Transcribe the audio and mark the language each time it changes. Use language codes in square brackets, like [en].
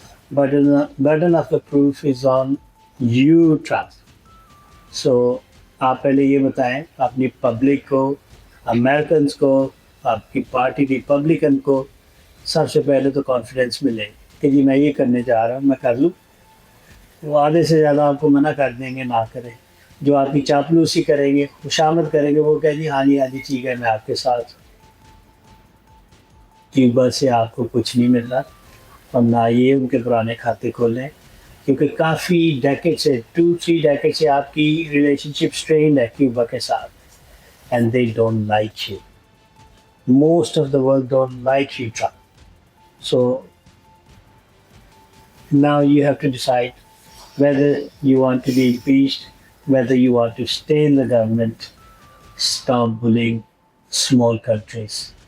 [en] Burden of the proof is on you, Trump. So, [ur] آپ پہلے یہ بتائیں اپنی پبلک کو, امریکنز کو, آپ کی پارٹی ریپبلکن کو سب سے پہلے تو کانفیڈنس ملے کہ جی میں یہ کرنے جا رہا ہوں, میں کر لوں. وہ آدھے سے زیادہ آپ کو منع کر دیں گے نہ کریں. جو آپ کی چاپلوسی کریں گے, خوشامد کریں گے, وہ کہہ جی ہاں جی ٹھیک ہے میں آپ کے ساتھ. کیوبا سے آپ کو کچھ نہیں مل رہا, اور نہ یہ ان کے پرانے کھاتے کھولیں, کیونکہ کافی ڈیکیڈ سے 2-3 ڈیکیڈ سے آپ کی ریلیشن شپ اسٹرینڈ ہے کیوبا کے ساتھ. [en] And they don't like you, most of the world don't like you Trump. So now you have to decide whether you want to be impeached, whether you want to stay in the government. Stop bullying small countries.